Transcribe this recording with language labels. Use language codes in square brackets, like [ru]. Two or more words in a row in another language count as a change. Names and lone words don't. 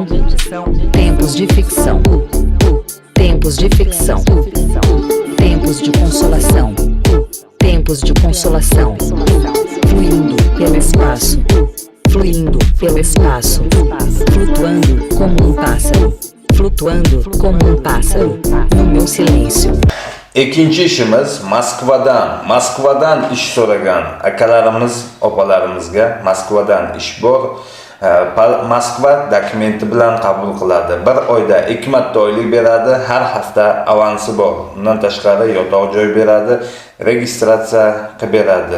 [pt] Tempos de ficção, tempos de ficção, tempos de consolação, tempos de consolação, fluindo pelo espaço, fluindo pelo espaço, flutuando como um pássaro, flutuando como um pássaro, no meu silêncio. [uz] İkinci işimiz Moskvadan iş so'ragan akalarimiz, opalarimizga Moskvadan ish bor. Moskva dokumenti bilan qabul qiladi. Bir oyda 2 marta oylik beradi, har hafta avansi bor. Undan tashqari yotoq joy beradi, registratsiya qilib beradi.